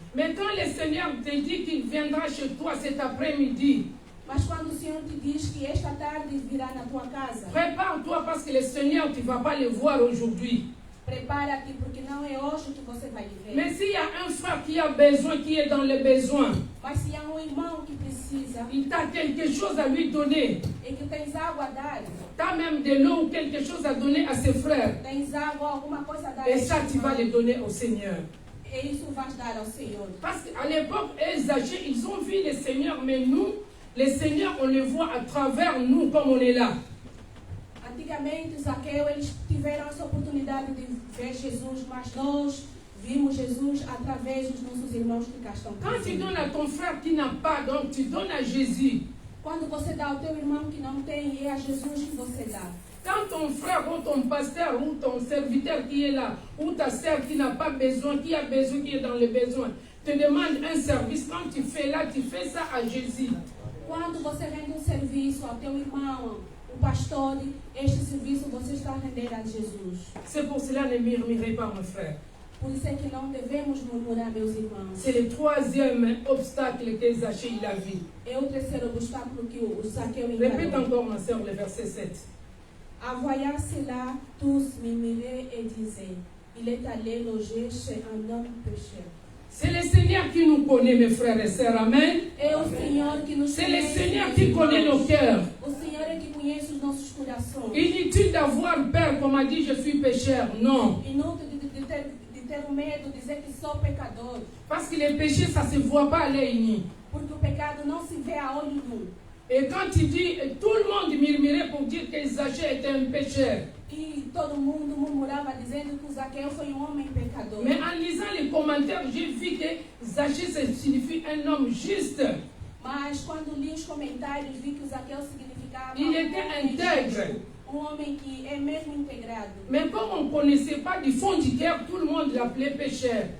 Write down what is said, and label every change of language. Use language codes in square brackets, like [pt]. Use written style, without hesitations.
[fr] Mais quand le Seigneur te dit qu'il viendra chez toi cet après-midi, [pt] Mas quando o Senhor te diz que esta tarde virá na tua casa, [fr] prépare-toi parce que le Seigneur, tu ne vas pas le voir aujourd'hui. [pt] prepara-te, porque não é hoje que você vai viver. [fr] Mais s'il y a un frère qui a besoin, qui est dans le besoin, [pt] Mas se há um irmão que precisa [fr] il t'a quelque chose à lui donner. [pt] e que tens água a dar, [fr] Tu as même de l'eau ou quelque chose à donner à ses frères. [pt] tens água, alguma coisa a dar, [fr] Et ça, tu vas le donner au Seigneur. [pt] e isso vais dar ao Senhor. [fr] Parce qu'à l'époque, Zachée, ils ont vu le Seigneur, mais nous, les Seigneurs, on les voit à travers nous comme on est là. [pt] Antigamente, Zaqueu, eles tiveram essa oportunidade de ver Jesus, mas nós vimos Jesus através dos nossos irmãos que cá estão. [fr] Quand tu donnes à ton frère qui n'a pas, donc tu donnes à Jésus. [pt] Quando você dá ao teu irmão que não tem, é a Jesus que você dá. [fr] Quand ton frère ou ton pasteur ou ton serviteur qui est là, ou ta sœur qui n'a pas besoin, qui a besoin, qui est dans le besoin, te demande un service, quand tu fais là, tu fais ça à Jésus. [pt] Quando você rende serviço ao teu irmão, o pastor, este serviço você está a render a Jesus. [fr] C'est pour cela, ne murmurez pas, mon frère. [pt] Por isso é que não devemos murmurar, meus irmãos. [fr] C'est le troisième obstacle que Zachée il a vu. [pt] É o terceiro obstáculo que o Zaqueu [fr] Répète [pt] encarou. [fr] encore, ma soeur, le verset 7. En voyant cela, tous murmuraient et disaient, il est allé loger chez un homme pécheur. C'est le Seigneur Seigneur qui nous connaît, mes frères et sœurs. Amen. [pt] É o Senhor que nos [fr] C'est le [pt] conhece. [fr] Seigneur qui connaît nos cœurs. [pt] O Senhor é que conhece os nossos corações. [fr] Inutile d'avoir peur, comme a dit, je suis pécheur. Non. [pt] Inútil de ter medo, dizer que sou pecador. [fr] Parce que les péchés, ça ne se voit pas à l'œil nu. [pt] Porque o pecado não se vê a olho nu. [fr] Et quand il dit, tout le monde murmurait pour dire que Zachée était un pécheur. [pt] E todo mundo murmurava dizendo que o Zaqueu foi homem pecador. [fr] Mais en lisant les commentaires, j'ai vu que Zachée, ça signifie un homme juste. [pt] Mas quando li os comentários, vi que o Zaqueu significava [fr] Il était intègre. [pt] homem que é mesmo integrado. [fr] Mais comme on ne connaissait pas du fond du cœur, tout le monde l'appelait pécheur.